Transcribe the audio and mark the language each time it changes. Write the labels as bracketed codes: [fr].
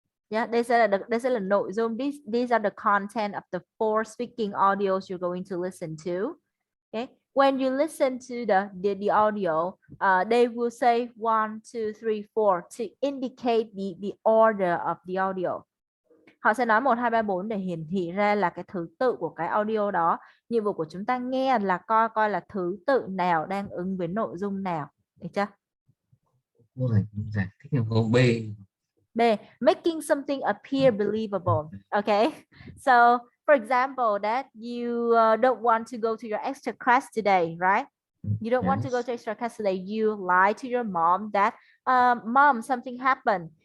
[en] Yeah, đây sẽ là nội dung. These are the content of the 4 speaking audios you're going to listen to. Okay. When you listen to the audio, they will say 1, 2, 3, 4 to indicate the order of the audio. [vi] Họ sẽ nói 1, 2, 3, 4 để hiển thị ra là cái thứ tự của cái audio đó. Nhiệm vụ của chúng ta nghe là coi là thứ tự nào đang ứng với nội dung nào. Được chưa? Câu này cũng giải thích là câu B. [en] B, making something appear believable. Okay, so for example, that you don't want to go to your extra class today, right? You don't want to go Yes. to extra class today. You lie to your mom that, mom, something happened.